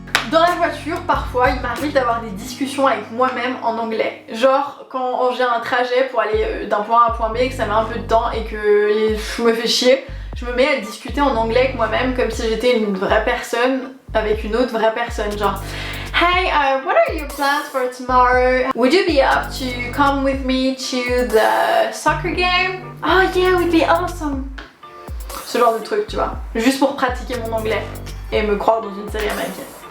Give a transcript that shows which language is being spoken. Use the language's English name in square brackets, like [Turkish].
[French] Dans la voiture, parfois, il m'arrive d'avoir des discussions avec moi-même en anglais. Genre, quand j'ai un trajet pour aller d'un point A à un point B et que ça met un peu de temps et que je me fais chier, je me mets à discuter en anglais avec moi-même comme si j'étais une vraie personne avec une autre vraie personne. [English] Genre, hey, what are your plans for tomorrow? Would you be up to come with me to the soccer game? Oh yeah, would be awesome. [French] Ce genre de truc, tu vois. Juste pour pratiquer mon anglais et me croire dans une série américaine.